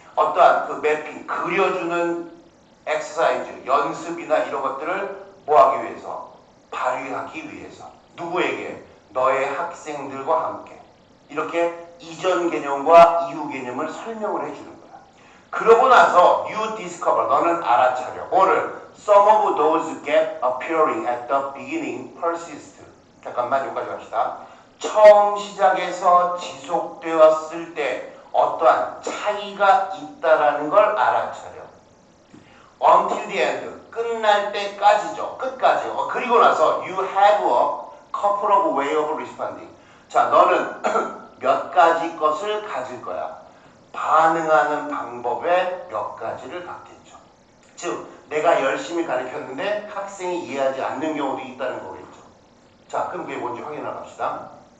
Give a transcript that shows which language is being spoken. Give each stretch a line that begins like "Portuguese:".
Korean: 어떠한 그 매핑, 그려주는 엑서사이즈, 연습이나 이런 것들을 뭐 하기 위해서? 발휘하기 위해서. 누구에게? 너의 학생들과 함께. 이렇게 이전 개념과 이후 개념을 설명을 해주는 거야. 그러고 나서
English: you discover,
Korean: 너는 알아차려. 뭐를?
English: Some of those gap appearing at the beginning persist.
Korean: 잠깐만 여기까지 갑시다. 처음 시작에서 지속되었을 때 어떠한 차이가 있다라는 걸 알아차려.
English: Until the end,
Korean: 끝날 때까지죠. 끝까지.
English: 그리고 나서 you have a couple of way of responding.
Korean: 자, 너는 몇 가지 것을 가질 거야. 반응하는 방법의 몇 가지를 갖겠죠. 즉, 내가 열심히 가르쳤는데 학생이 이해하지 않는 경우도 있다는 거겠죠. 자, 그럼 그게 뭔지 확인해 갑시다.